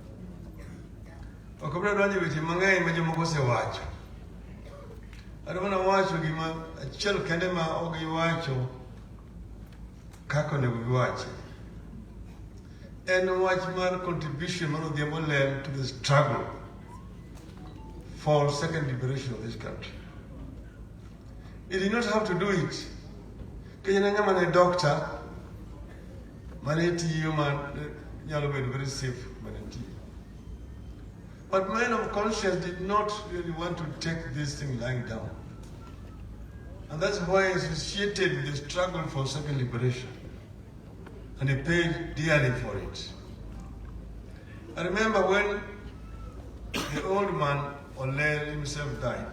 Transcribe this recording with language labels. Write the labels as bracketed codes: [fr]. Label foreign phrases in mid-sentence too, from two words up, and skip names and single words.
[luo] Ok abiro donjo weche mang'eny ma jomoko osewacho. Adwaro wacho gima achiel kende ma ogiwacho kako ne giwacho. En wach mar contribution mar [en] Odhiambo Lel to the struggle for second liberation of this country. He did not have to do it. [luo] Kenya ngama ne doctor mane tiyo man nyalo bedo [en] very safe [luo] mane tiyo. [en] But men of conscience did not really want to take this thing lying down. And that's why he associated with the struggle for second liberation. And he paid dearly for it. I remember when the old man, Olel himself, died.